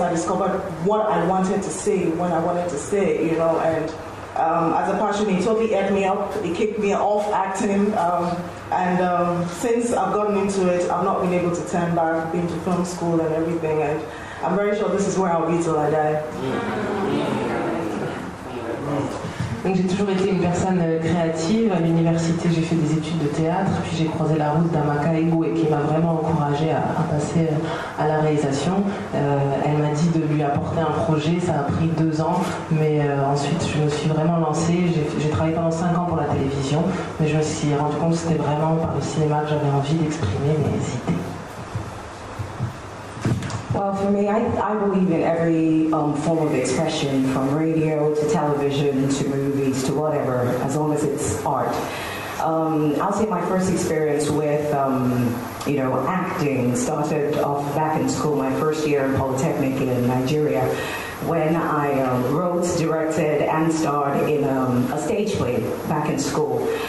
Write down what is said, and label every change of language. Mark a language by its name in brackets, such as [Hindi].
[English] I discovered what I wanted to say when I wanted to say, and as a passion, it totally ate me up. It kicked me off acting. And since I've gotten into it, I've not been able to turn back, been to film school and everything. And I'm very sure this is where I'll be till I die. [French] Donc j'ai toujours été une personne créative. À l'université, j'ai fait des études de théâtre, puis j'ai croisé la route d'Amaka-Egwe qui m'a vraiment encouragée à passer à la réalisation. Elle m'a dit de lui apporter un projet, ça a pris 2 ans, mais ensuite je me suis vraiment lancée. J'ai travaillé pendant 5 ans pour la télévision, mais je me suis rendu compte que c'était vraiment par le cinéma que j'avais envie d'exprimer mes idées. [English] Well, for me, I believe in every form of expression, from radio to television to movies to whatever, as long as it's art. I'll say my first experience with, acting started off back in school, my first year in Polytechnic in Nigeria, when I wrote, directed, and starred in a stage play back in school.